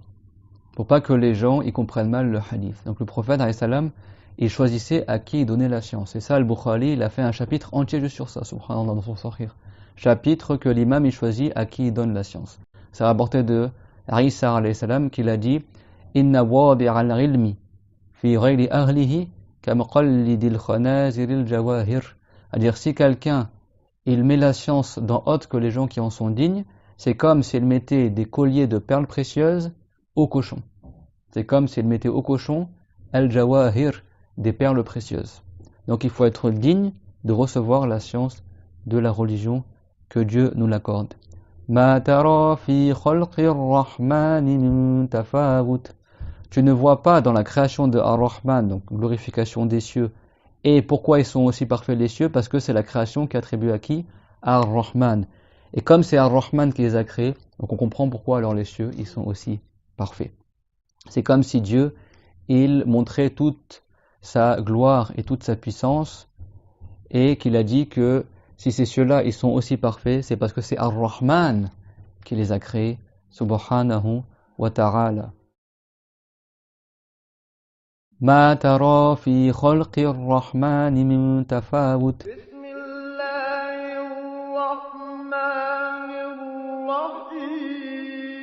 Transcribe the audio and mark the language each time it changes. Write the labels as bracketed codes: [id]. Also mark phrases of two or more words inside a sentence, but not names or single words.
[fr] Pour pas que les gens, ils comprennent mal le hadith. Donc, le prophète, [ar] عليه السلام, [fr] il choisissait à qui il donnait la science. Et ça, al-Bukhari, il a fait un chapitre entier juste sur ça, subhanallah, dans son Sahih. Chapitre que l'imam, il choisit à qui il donne la science. C'est rapporté de Isa [ar] عليه السلام [fr] qu'il a dit [ar] إن واضع العلم في غير أهله كمقلد الخنازير الجواهر. [fr] C'est-à-dire, si quelqu'un, il met la science dans autre que les gens qui en sont dignes, c'est comme s'il mettait des colliers de perles précieuses au cochon. C'est comme s'il mettait au cochon al-jawahir, des perles précieuses. Donc il faut être digne de recevoir la science de la religion, que Dieu nous l'accorde. [ar] ما ترى في خلق الرحمن من تفاوت. [fr] Tu ne vois pas dans la création de Ar-Rahman, donc glorification des cieux. Et pourquoi ils sont aussi parfaits les cieux? Parce que c'est la création qui attribue à qui? Ar-Rahman. Et comme c'est Ar-Rahman qui les a créés, donc on comprend pourquoi alors les cieux, ils sont aussi parfaits. C'est comme si Dieu, il montrait toute sa gloire et toute sa puissance, et qu'il a dit que si ces cieux-là ils sont aussi parfaits, c'est parce que c'est Ar-Rahman qui les a créés, [ar] سبحانه وتعالى. ما ترى في خلق الرحمن من تفاوت. بسم الله الرحمن الرحيم.